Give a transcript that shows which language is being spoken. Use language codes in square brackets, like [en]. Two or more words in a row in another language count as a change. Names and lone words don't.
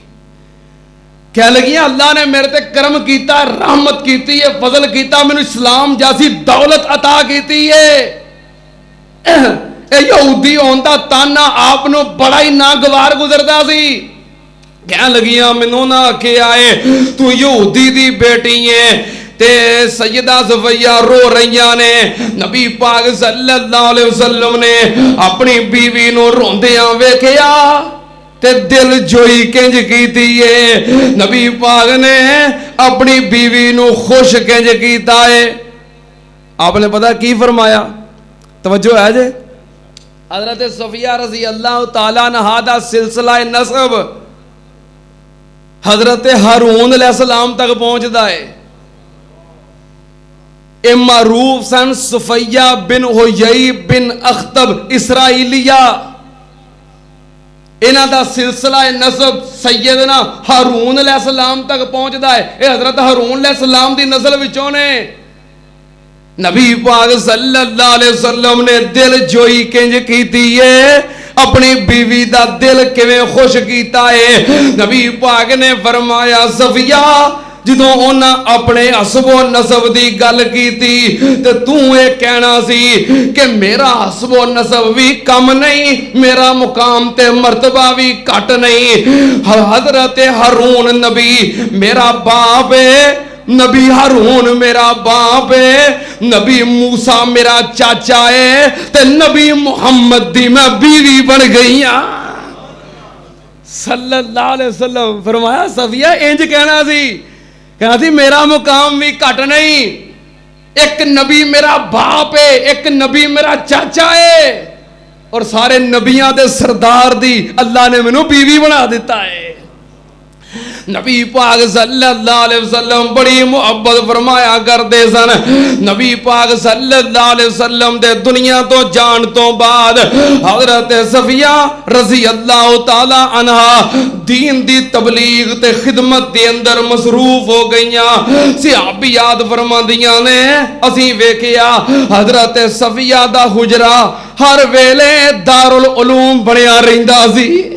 [pa] کہن لگیاں اللہ نے میرے تے کرم کیتا، رحمت کیتی اے، فضل کیتا، مینوں اسلام جیسی دولت عطا کیتی اے. یہودی ہون دا طعنہ آپ نوں بڑا ہی ناگوار گزردا سی. کہن لگیاں مینوں نا آکھیا اے توں یہودی دی بیٹی ایں. تے سیدہ صفیہ رو رہی نے. نبی پاک [ar] صلى الله عليه وسلم [pa] نے اپنی بیوی نوں روندیاں ویکھیا تے دل جوئی کنج کیتی اے. نبی پاک نے اپنی بیوی نوں خوش کنج کیتا اے. آپ نے پتہ کی فرمایا، توجہ اے جے. حضرت صفیہ [ar] رضي الله تعالى عنها [pa] دا سلسلہ نسب حضرت ہارون علیہ السلام تک پہنچدا اے. اے معروف سن صفیہ بنت حیی بن اخطب اسرائیلیہ، انہاں دا سلسلہ نسب سیدنا ہارون علیہ السلام تک پہنچدا اے. اے حضرت ہارون علیہ السلام دی نسل وچوں نے. نبی پاک [ar] صلى الله عليه وسلم [pa] نے دل جوئی کنج کیتی اے، اپنی بیوی دا دل کویں خوش کیتا اے. نبی پاک نے فرمایا صفیہ جدوں انہاں اپنے حسب و نسب دی گل کیتی تے توں اے کہنا سی کہ میرا حسب و نسب بھی کم نہیں، میرا مقام تے مرتبہ بھی گھٹ نہیں. حضرت ہارون نبی میرا باپ اے، نبی ہارون میرا باپ اے، نبی موسیٰ میرا چاچا اے، تے نبی محمد دی میں بیوی بن گئی ہاں [ar] صلى الله عليه وسلم. [pa] فرمایا صفیہ انج کہنا سی، کہنا سی میرا مقام بھی گھٹ نہیں، اک نبی میرا باپ اے، اک نبی میرا چاچا اے اور سارے نبیاں دے سردار دی اللہ نے مینوں بیوی بنا دتا اے. نبی پاک [ar] صلى الله عليه وسلم [pa] بڑی محبت فرمایا کردے سن. نبی پاک [ar] صلى الله عليه وسلم [pa] دے دنیا توں جان توں بعد حضرت صفیہ [ar] رضي الله تعالى عنها [pa] دین دی تبلیغ تے خدمت دے اندر مصروف ہو گئیاں. صحابیات فرماندیاں نے اسیں ویکھیا حضرت صفیہ دا حجرہ ہر ویلے دارالعلوم بنیا رہندا سی.